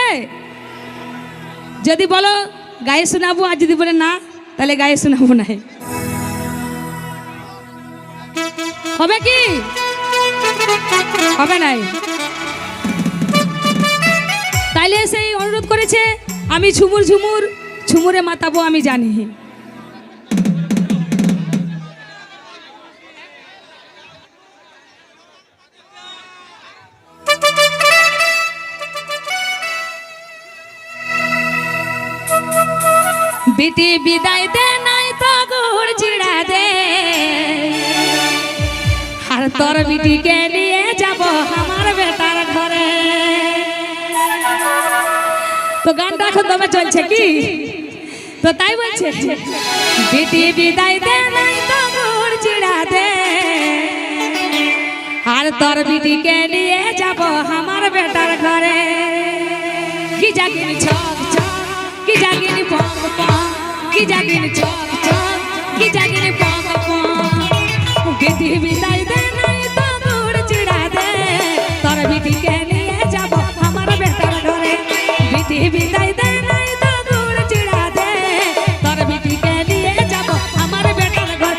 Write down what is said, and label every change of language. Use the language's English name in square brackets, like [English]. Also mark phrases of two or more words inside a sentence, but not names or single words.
[Bangla] যদি বলো গায়ে শোনাবো আর যদি বলে না তাহলে গায়ে শোনাবো না, হবে কি? হবে নাই। তাইলে সেই অনুরোধ করেছে আমি ঝুমুর ঝুমুর ঝুমুরে মাতাবো আমি জানি। [Sadri] बेटी विदाई दे नहीं तो गुड़ चिड़ा दे, हर तोर बेटी के लिए जाबो हमार बेटार घरे। [Bangla] तो गानটা এখন তবে চলছে কি? তো তাই বলছে [Sadri] बेटी विदाई दे नहीं तो गुड़ चिड़ा दे, हर तोर बेटी के लिए जाबो हमार बेटार घरे। की जागिनी छक छक, की जागिनी पंग पंग, की जागिनी छक छक, की जागिनी पंग पंग। बेटी विदाई दे नहीं तो गुड़ चिड़ा दे, तोर बेटी के लिए जाबो हमार बेटार घरे। बेटी विदाई दे नहीं तो गुड़ चिड़ा दे, तोर बेटी के लिए जाबो हमार बेटार घरे।